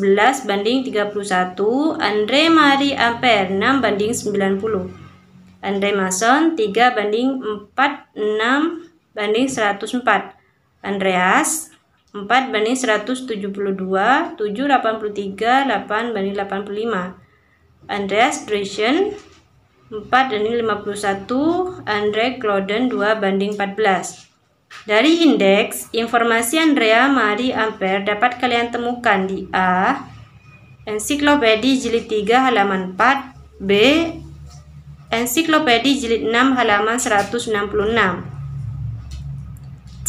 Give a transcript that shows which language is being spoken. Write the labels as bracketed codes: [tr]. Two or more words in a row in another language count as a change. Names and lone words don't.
[id] 11/31, Andre Marie Ampere 6/90, Andre Mason 3/46/104, Andreas 4/172, 7/83, 8/85, Andreas Dreschen 4/51, Andre Clauden 2/14. Dari indeks, informasi Andrea Marie Ampere dapat kalian temukan di A. Ensiklopedia jilid 3 halaman 4, B. Ensiklopedia jilid 6 halaman 166, C.